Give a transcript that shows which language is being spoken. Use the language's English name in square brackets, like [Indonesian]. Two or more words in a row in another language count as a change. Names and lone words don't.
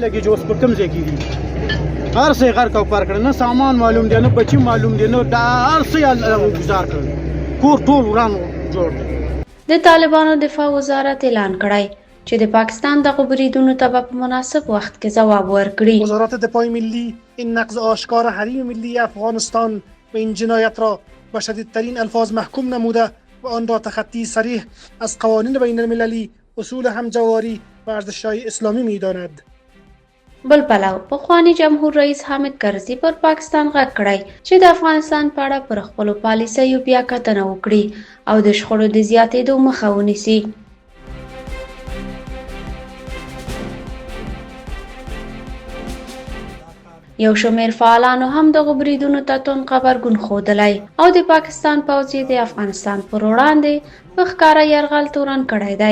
[Pashto] هر څه غر کو پر کړ، نه سامان معلوم دی، نه بچی معلوم دی، نه دا هر څه گزار کړ، کور ټول وران جوړ دی. د طالبانو دفاع وزارت اعلان کړی چې د پاکستان دغو بریدونو ته په مناسب وخت کې ځواب ورکړي. [Persian] وزارت دفاع ملی این نقض آشکار حریم ملی افغانستان و این جنایت را به شدیدترین الفاظ محکوم نموده و آن را تخطی صریح از قوانین بین المللی، اصول همجواری و ارزش‌های اسلامی می‌داند. [Pashto] بل پلو پخوانی جمهور رئیس حامد کرزي پر پاکستان غږ کړی چې د افغانستان په اړه پر خپلو پالیسیو بیا کتنه وکړي او د شخړو د زیاتېدو مخه ونیسي. یو شمېر فعالانو هم دغو بریدونو ته توند غبرګون ښودلی او د پاکستان پوځ یې د افغانستان پر وړاندې په ښکاره یرغل تورن کړی دی.